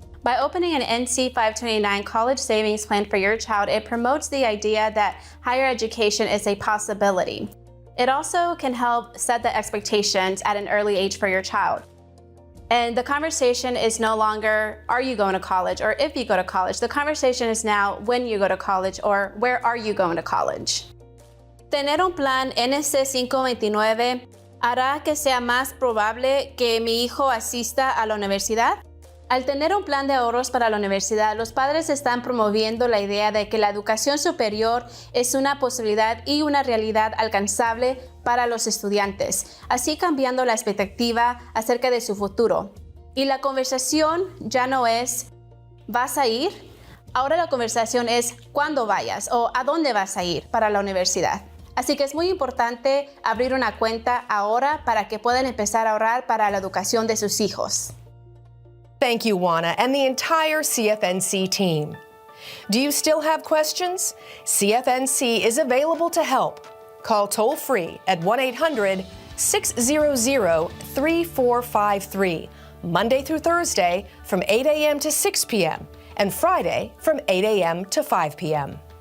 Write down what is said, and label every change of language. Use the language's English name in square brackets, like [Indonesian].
[English] By opening an NC 529 college savings plan for your child, it promotes the idea that higher education is a possibility. It also can help set the expectations at an early age for your child. And the conversation is no longer, are you going to college, or if you go to college. The conversation is now, when you go to college, or where are you going to college? [Spanish] Tener un plan NC 529 hará que sea más probable que mi hijo asista a la universidad. Al tener un plan de ahorros para la universidad, los padres están promoviendo la idea de que la educación superior es una posibilidad y una realidad alcanzable para los estudiantes, así cambiando la expectativa acerca de su futuro. Y la conversación ya no es ¿vas a ir? Ahora la conversación es ¿cuándo vayas? O ¿a dónde vas a ir para la universidad? Así que es muy importante abrir una cuenta ahora para que puedan empezar a ahorrar para la educación de sus hijos. [English] Thank you, Juana, and the entire CFNC team. Do you still have questions? CFNC is available to help. Call toll-free at 1-800-600-3453, Monday through Thursday from 8 a.m. to 6 p.m. and Friday from 8 a.m. to 5 p.m.